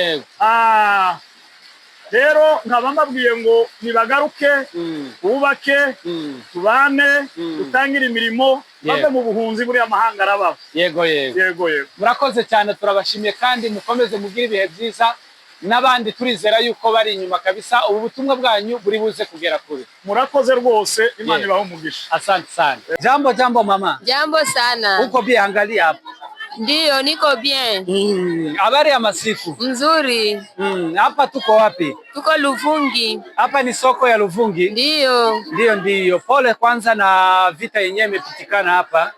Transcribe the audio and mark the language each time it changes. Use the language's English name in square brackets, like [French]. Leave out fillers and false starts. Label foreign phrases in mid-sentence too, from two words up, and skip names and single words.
[Kinyarwanda] Rero nkaba mbabwiye ngo nibagaruke, bubake, tubane, dutangire imirimo, bave mu buhunzi buriya amahanga arabaho. Yego yego. Yego yego. Murakoze cyane, turabashimiye kandi mukomeze mugire ibihe byiza, n'abandi turizera yuko bari inyuma kabisa, ubu butumwa bwanyu buri buze kugera kure. Murakoze rwose, Imana ibahe umugisha. [Swahili] Asante sana. Jambo jambo mama. Jambo sana. Uko bien? Angalia hapa. Ndiyo, niko bien. Habari ya masiku? Nzuri. Hapa tuko wapi? Tuko Luvungi. Hapa ni soko ya Luvungi? Ndiyo. Ndiyo ndiyo. Pole kwanza na vita yenyewe imepitikana hapa.